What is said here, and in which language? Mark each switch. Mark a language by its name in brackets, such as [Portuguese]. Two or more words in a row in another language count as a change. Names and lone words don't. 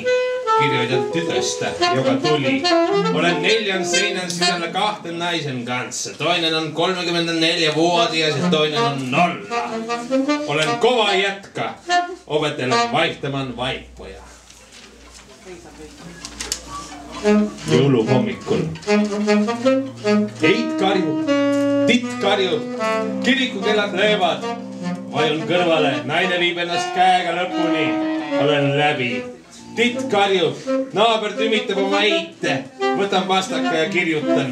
[Finnish] Kirjoitan tytöstä, joka tuli. Olen 4 seinän sisällä 2 naisen kanssa. Toinen on 34-vuotias ja toinen on 0. Olen kova jätkä. Opettelen vaihtamaan vaippoja. [Estonian] Jouluhommikul. Eit karju, titt karju, kirikukellad löövad. Vajun kõrvale, naine viib ennast käega lõpuni. Olen läbi. Titt karjub, naaber tümitab oma eite, võtan pastaka ja kirjutan.